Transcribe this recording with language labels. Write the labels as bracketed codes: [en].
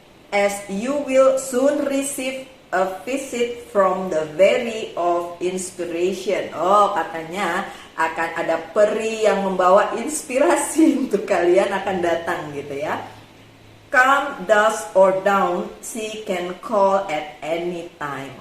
[en] As you will soon receive a visit from the valley of inspiration. [id] Oh, katanya akan ada peri yang membawa inspirasi untuk kalian akan datang gitu ya. [en] Come dusk or dawn, she can call at any time.